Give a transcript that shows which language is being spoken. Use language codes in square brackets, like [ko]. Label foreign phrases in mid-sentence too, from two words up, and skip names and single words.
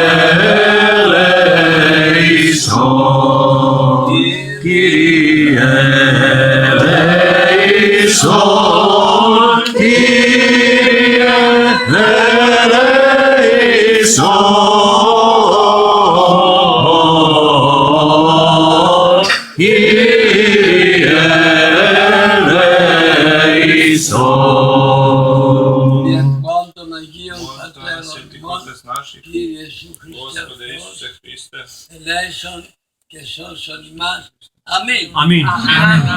[el] ελέησον, Κύριε ελέησον, Κύριε ελέησον, Κύριε ελέησον. διευκόν των Αγίων [sr] Sveti [el] Πατέρων ημών, [sr] Otec naših, [el] Κύριε Ιησού Χριστέ ο [sr] Gospode [el] Θεός, [sr] Isuse Hriste, [el] ελέησον και σώσον ημάς. Αμήν. [sr] Amin.